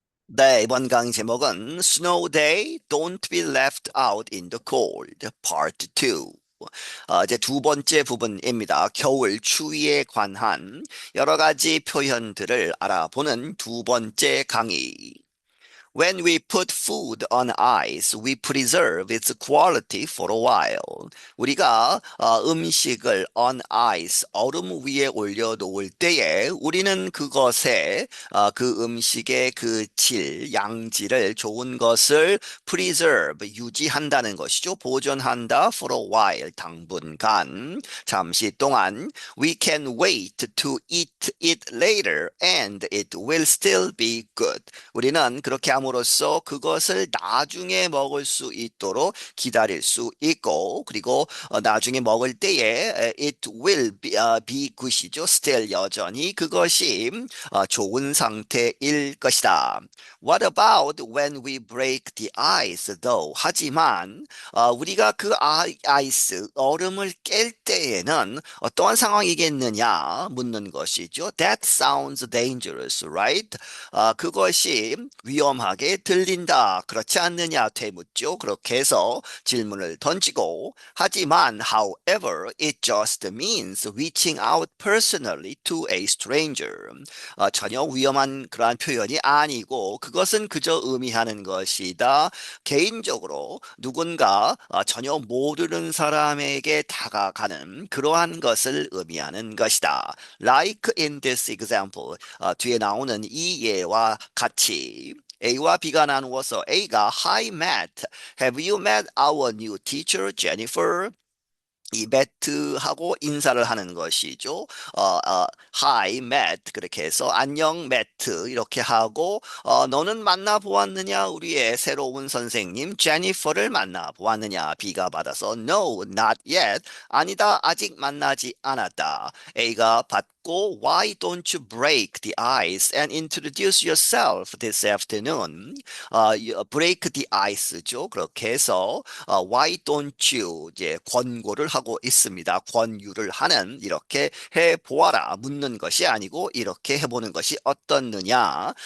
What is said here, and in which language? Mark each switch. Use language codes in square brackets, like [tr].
[ko] 네, 이번 강의 제목은 [en] Snow Day, Don't be left out in the cold, Part 2. [ko] 이제 두 번째 부분입니다. 겨울 추위에 관한 여러 가지 표현들을 알아보는 두 번째 강의. [en] When we put food on ice, we preserve its quality for a while. [ko] 우리가 음식을 on ice, 얼음 위에 올려놓을 때에 우리는 그것에 그 음식의 그 질, 양질을 좋은 것을 preserve, 유지한다는 것이죠. 보존한다 for a while, 당분간, 잠시 동안. [en] We can wait to eat it later and it will still be good. [ko] 우리는 그렇게 함으로써 그것을 나중에 먹을 수 있도록 기다릴 수 있고, 그리고 나중에 먹을 때에 [en] it will be good [ko] 이죠. still 여전히 그것이 좋은 상태일 것이다. [en] What about when we break the ice, though? [ko] 하지만 우리가 그 아이스, 얼음을 깰 때에는 어떠한 상황이겠느냐 묻는 것이죠. [en] That sounds dangerous, right? [ko] 그것이 위험하게 들린다. 그렇지 않느냐 되묻죠. 그렇게 해서 질문을 던지고 하지만 [en] however it just means reaching out personally to a stranger. [ko] 전혀 위험한 그러한 표현이 아니고 그것은 그저 의미하는 것이다. 개인적으로 누군가 전혀 모르는 사람에게 다가가는 그러한 것을 의미하는 것이다. [en] Like in this example, [ko] 뒤에 나오는 이 예와 같이 A와 B가 나누어서 A가 [en] Hi Matt, have you met our new teacher Jennifer? [ko] 이 매트하고 인사를 하는 것이죠. [en] Hi, Matt. [ko] 그렇게 해서 안녕, 매트. 이렇게 하고 너는 만나보았느냐? 우리의 새로운 선생님 제니퍼를 만나보았느냐? B가 받아서 [en] No, not yet. [ko] 아니다, 아직 만나지 않았다. A가 받고 [en] Why don't you break the ice and introduce yourself this afternoon? break the ice죠. [ko] 그렇게 해서 [en] why don't you [ko] 이제 권고를 하고 있습니다. 권유를 하는 이렇게 해보아라 묻는 것이 아니고 이렇게 해보는 것이 어떻느냐.